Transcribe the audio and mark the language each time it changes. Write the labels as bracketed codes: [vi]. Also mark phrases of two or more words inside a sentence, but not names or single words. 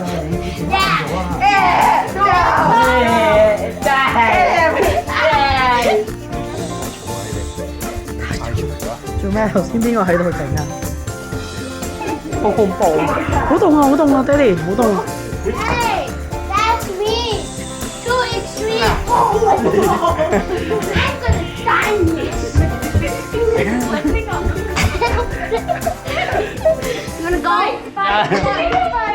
[yue] 做咩？頭先邊個喺度整啊？好恐怖！好凍啊！好凍啊！爹哋，好凍啊！ [en] Hey, that's me. Too extreme. Oh my god. I'm gonna die this. You wanna go?